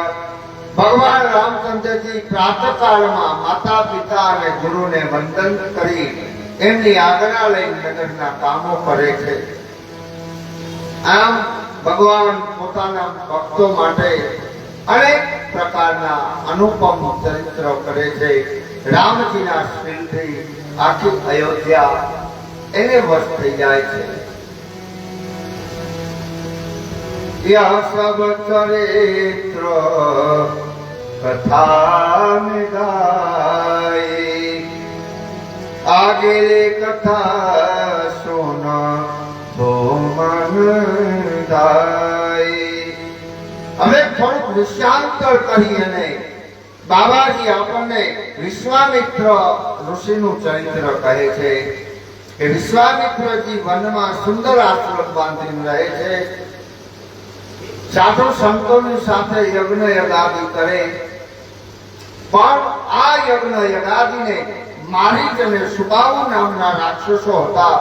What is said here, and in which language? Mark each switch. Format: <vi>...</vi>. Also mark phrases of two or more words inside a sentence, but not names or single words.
<gu>ભગવાન રામચંદ્રજી પ્રાતઃકાળમાં માતા પિતા અને ગુરુને વંદન કરી એમની આજ્ઞા લઈ નગરના કામો કરે છે. આમ ભગવાન પોતાના ભક્તો માટે અનેક પ્રકારના અનુપમ ચરિત્ર કરે છે. રામજીના શ્રીલથી આખી અયોધ્યા એને વશ થઈ જાય છે.</gu> <hi>यह सब चरित्र कथा में गाई, आगे कथा सुन तो मन गाई.</hi> <gu>હવે થોડુંક વિષયાંતર કરીને બાબાજી આપણને વિશ્વામિત્ર ઋષિનું ચરિત્ર કહે છે કે વિશ્વામિત્રજી વનમાં સુંદર આશ્રમ બાંધીને રહે છે. સાધુ સંતોની સાથે યજ્ઞ યગાદી કરે, પણ આ યજ્ઞ યગાદીને મારીચ અને સુબાહુ નામના રાક્ષસો હતા.</gu>